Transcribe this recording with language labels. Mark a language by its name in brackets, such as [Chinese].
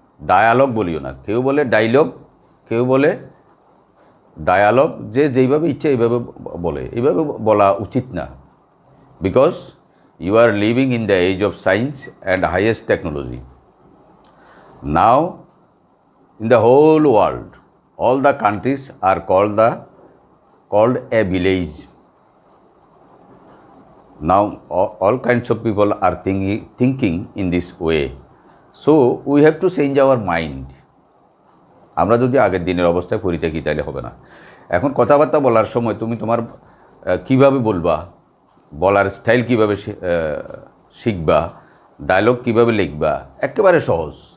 [Bangla] Dialogue বলিও না, কেউ বলে ডায়লগ, কেউ বলে ডায়ালগ। যে যেইভাবে ইচ্ছে এইভাবে বলে, এইভাবে বলা উচিত না। [English] Because you are living in the age of science and highest technology. Now in the whole world, all the countries are called a village. Now all kinds of people are thinking in this way. So we have to change our mind. [Bangla] আমরা যদি আগের দিনের অবস্থায় পড়ে থাকি তাহলে হবে না। এখন কথাবার্তা বলার সময় তুমি তোমার কিভাবে বলবা, বলার স্টাইল কিভাবে শিখবা, ডায়লগ কিভাবে লিখবা, একেবারে সহজ।